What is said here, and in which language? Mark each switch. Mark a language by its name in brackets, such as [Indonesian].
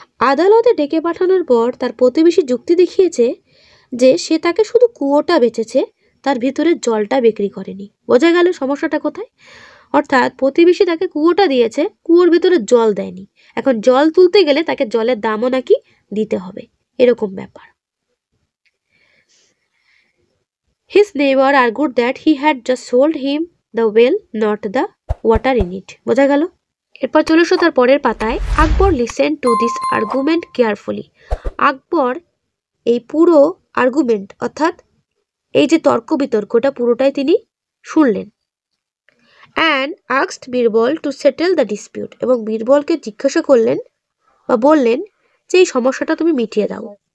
[Bangla] আদালতে ডেকে পাঠানোর পর তার প্রতিবেশী যুক্তি দেখিয়েছে যে সে তাকে শুধু কুয়োটা বেচেছে, তার ভিতরে জলটা বিক্রি করেনি। বোঝা গেল সমস্যাটা কোথায়? অর্থাৎ প্রতিবেশী তাকে কুয়োটা দিয়েছে, কুয়োর ভিতরে জল দেয়নি। এখন জল তুলতে গেলে তাকে জলের দামও নাকি দিতে হবে, এরকম ব্যাপার। [English] His neighbor argued that he had just sold him the well, not the water in it. [Bangla] বোঝা গেল? এরপর চলে এসো তার পরের পাতায়। আকবর [English] Listen to this argument carefully. [Bangla] আকবর এই পুরো আর্গুমেন্ট অর্থাৎ এই যে তর্ক বিতর্কটা পুরোটাই তিনি শুনলেন। [English] and asked Birbal to settle the dispute, [Bangla] এবং বীরবলকে জিজ্ঞাসা করলেন বা বললেন যে এই সমস্যাটা তুমি মিটিয়ে দাও।